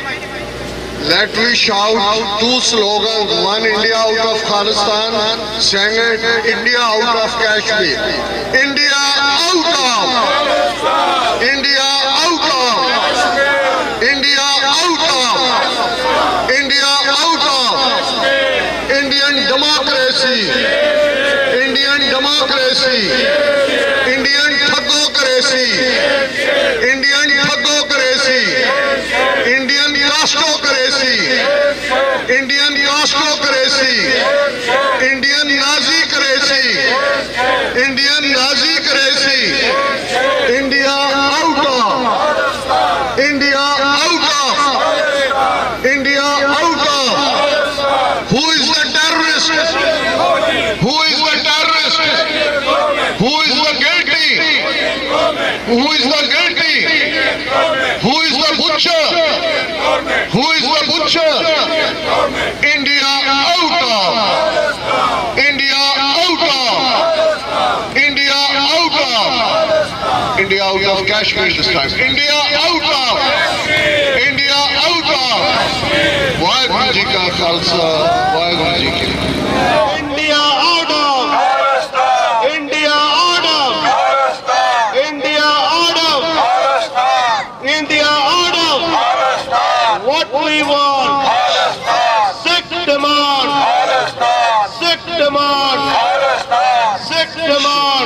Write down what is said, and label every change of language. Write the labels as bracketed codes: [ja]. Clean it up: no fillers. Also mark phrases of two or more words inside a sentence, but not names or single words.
[en] Let me shout two slogans, one India out of Khalistan, second India out of Kashmir. India out of, India out of, India out of, India out of, Indian democracy, Indian democracy, Indian thugocracy, Indian thugocracy, Indian casteocracy, Indian casteocracy, Indian Nazi-cracy, Indian Nazi-cracy, India out of, India out of, India out of. Who is the terrorist? Who is the terrorist? Who is the guilty? Who is the guilty? Who is the butcher? Who is the butcher? India out of, India out of, India out of, India out of Kashmir this time. India out of, India out of. [pa] ਵਾਹਿਗੁਰੂ ਜੀ ਕਾ ਖ਼ਾਲਸਾ, ਵਾਹਿਗੁਰੂ ਜੀ ਕੀ ਫ਼ਤਿਹ. [en] India out of, India out of, India out of, India out of. What we want, Sikh demand, Sikh demand, Sikh demand.